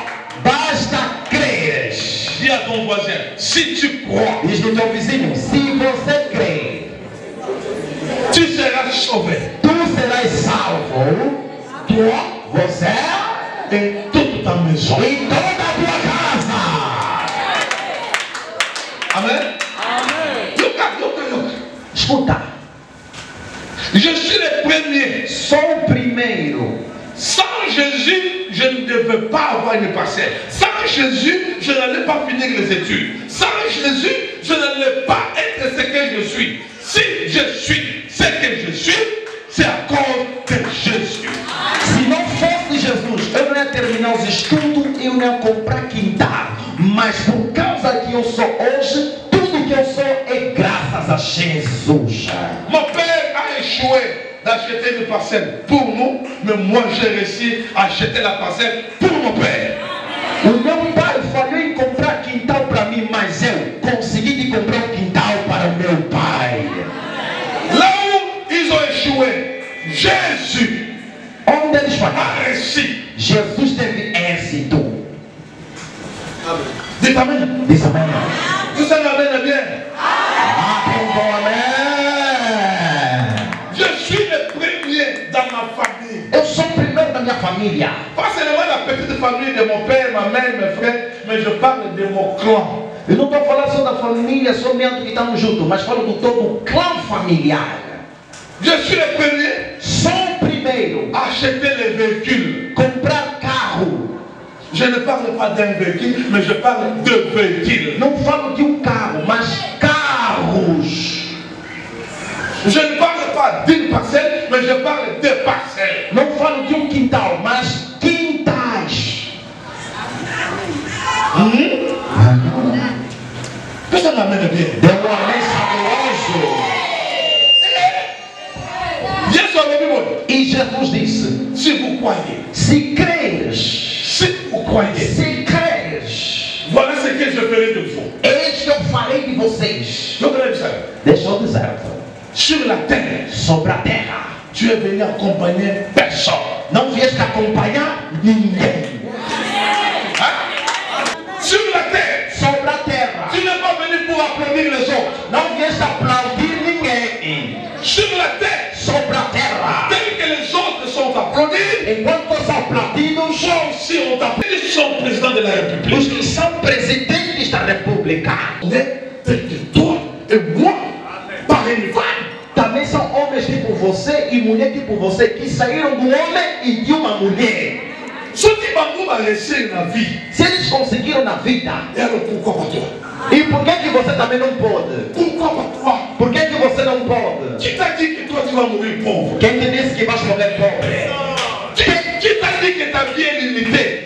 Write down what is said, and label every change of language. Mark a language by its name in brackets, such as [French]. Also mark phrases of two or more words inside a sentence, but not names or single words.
[Portuguese] basta crer. [French] dis à ton voisin, si tu crois, [Portuguese] Diz no teu vizinho: se você crê, [French] tu seras sauvé. [Portuguese] tu serás salvo, [French] Toi [Portuguese] você [French] et toute ta maison. [Portuguese] e toda a tua casa. [Lingala] Amen. Yoka. [Portuguese] Escuta, [French] Je suis le premier. [Portuguese] sou o primeiro. Sans Jésus, je ne devais pas avoir une parcelle. Sans Jésus, je n'allais pas finir les études. Sans Jésus, je n'allais pas être ce que je suis. Si je suis ce que je suis, c'est à cause de Jésus. Se não fosse Jesus, eu não ia terminar os estudos e eu não ia comprar quintal. Mas por causa que eu sou hoje, tudo que eu sou é graças a Jesus. [French] Mon père a échoué d'acheter une parcelle pour nous, mais moi j'ai réussi à acheter la parcelle pour mon père. [Portuguese] O meu pai falhou em comprar quintal para mim, mas eu consegui de comprar um quintal para o meu pai. [French] Là où ils ont échoué, Jésus [Portuguese] Onde eles [French] a [Portuguese] falharam, [French] réussi. [Portuguese] Jesus teve êxito. [French] Dites Amen. [Portuguese] Diz amém. [French] Vous en avez bien. [Portuguese] Amém. [French] Je suis le premier dans ma famille. [Portuguese] Eu sou o primeiro da minha família. [French] Pas seulement la petite famille de mon père, ma mère, mes frères, mais je parle de mon clan. [Portuguese] Eu não estou falando só da família, somente que estamos juntos, mas falo do todo o clã familiar. [French] Je suis le premier [Portuguese] Sou o primeiro [French] à acheter les véhicules. [Portuguese] comprar carro. [French] Je ne parle pas d'un véhicule, mais je parle de véhicules. [Portuguese] Não falo de um carro, mas carros. [French] Je ne parle pas d'une parcelle, mais je parle de parcelles. [Portuguese] Não falo de um quintal, mas quintais. [French] Personne n'amène bien. [Portuguese] Deu um amém saboroso. [French] Dieu soit béni. [Portuguese] E Jesus disse: [French] Si vous croyez, [Portuguese] se creres, [French] si vous croyez, [Portuguese] se creres, [French] voilà ce que je ferai de vous. [Portuguese] eis que eu farei de vocês. [French] Je voudrais vous dire, [Portuguese] Deixa eu dizer, [French] sur la terre, [Portuguese] sobre a terra, [French] tu es venu accompagner personne. [Portuguese] não vieste acompanhar ninguém. [French] Sur la terre, [Portuguese] Sobre a terra, [French] tu n'es pas venu pour applaudir les autres. [Portuguese] não vieste aplaudir ninguém. [French] Sur la terre, [Portuguese] Sobre a terra, [French] tel que les autres sont applaudis, [Portuguese] enquanto os aplaudidos [French] toi aussi on t'applaudit. Ils sont présidents de la [Portuguese] os [French] République. [Portuguese] que são presidentes da república [French] On est tel que toi et moi, par une femme. [Portuguese] também são homens tipo você e mulher tipo você que saíram do homem e de uma mulher. [French] Ceux qui vont réussir la vie, [Portuguese] Se eles conseguiram na vida, [French] et alors pourquoi pas toi? [Portuguese] e por que você também não pode? [French] Pourquoi pas toi? [Portuguese] Por que você não pode? [French] Qui t'a dit que toi tu vas mourir pauvre? [Portuguese] Quem te disse que vais morrer pobre? [French] Qui t'a dit que ta vie est limitée?